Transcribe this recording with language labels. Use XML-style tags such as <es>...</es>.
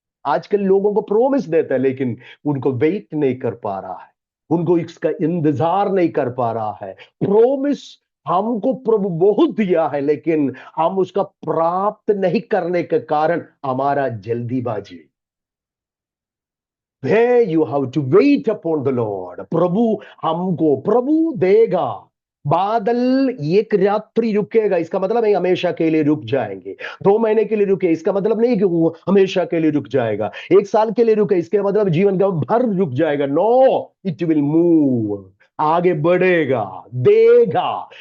<hi>आजकल लोगों को प्रोमिस देता है लेकिन उनको वेट नहीं कर पा रहा है, उनको इसका इंतजार नहीं कर पा रहा है। प्रोमिस हमको प्रभु बहुत दिया है लेकिन हम उसका प्राप्त नहीं करने के कारण हमारा जल्दीबाजी।</hi> <en>There you have to wait upon the Lord.</en> <hi>प्रभु देगा। बादल एक रात्रि रुकेगा, इसका मतलब नहीं हमेशा के लिए रुक जाएंगे। 2 महीने के लिए रुके, इसका मतलब नहीं कि वो हमेशा के लिए रुक जाएगा। 1 साल के लिए रुके, इसका मतलब जीवन का भर रुक जाएगा।</hi> <en>no, it will move,</en> <hi>आगे बढ़ेगा, देगा।</hi>